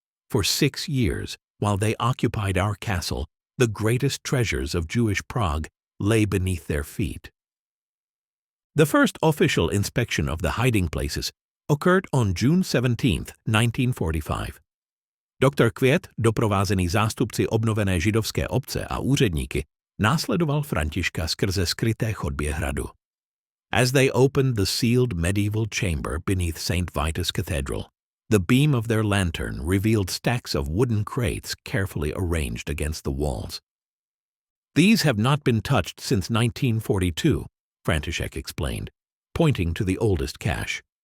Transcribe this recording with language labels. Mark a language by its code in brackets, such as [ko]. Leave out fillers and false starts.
[en] "For 6 years, while they occupied our castle, the greatest treasures of Jewish Prague lay beneath their feet. The first official inspection of the hiding places occurred on June 17, 1945. Dr. [cs] Květ, doprovázený zástupci obnovené židovské obce a úředníky, následoval Františka skrze skryté chodbě hradu. [en] As they opened the sealed medieval chamber beneath St. Vitus Cathedral, the beam of their lantern revealed stacks of wooden crates carefully arranged against the walls. These have not been touched since 1942, František explained, pointing to the oldest cache.